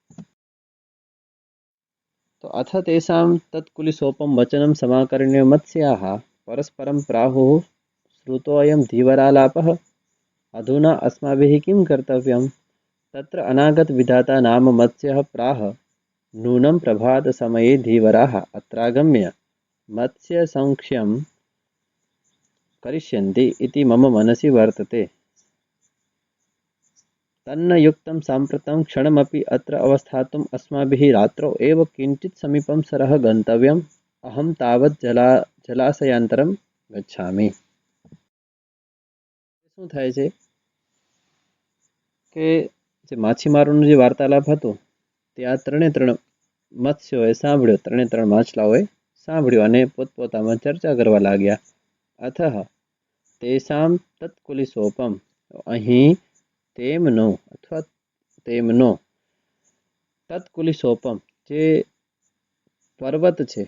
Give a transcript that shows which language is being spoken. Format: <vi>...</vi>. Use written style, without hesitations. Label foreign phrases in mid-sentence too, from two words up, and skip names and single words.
<sa>તો અથ તેષાં તત્કુલિશોપમ વચનમ સમાકરણ્ય મત્સ્યાઃ પરસ્પરમ પ્રાહુઃ શ્રુતોऽયં ધીવરાલાપઃ અધુના અસ્માભિઃ કિં કર્તવ્યં. તત્ર અનાગત વિધાતા નામ મત્સ્યઃ પ્રાહ નૂनं પ્રભાત સમયે ધીવરાઃ અત્રાગમ્ય મત્સ્ય સંક્ષ્યમ કરિષ્યन्ति इति मम मनसि वर्तते. तन्न युक्तं साम्प्रतं क्षणमपि अत्र अवस्थातुम् अस्माभिः रात्रौ एव किञ्चित् समीपं सरः गन्तव्यम्. अहं तावत् जलाशयान्तरं गच्छामि.</sa> <gu>શું થાય છે કે જે માછીમારોનું જે વાર્તાલાપ હતું તે આ ત્રણ મત્સ્યોએ સાંભળ્યો, ત્રણ માછલાઓએ સાંભળ્યું અને પોતપોતામાં ચર્ચા કરવા લાગ્યા.</gu> <sa>અથઃ તેષાં તત્કુલિશોપમ,</sa> <gu>અહીં તેમનો અથવા તેમનો તત્કુલિશોપમ, જે પર્વત છે</gu>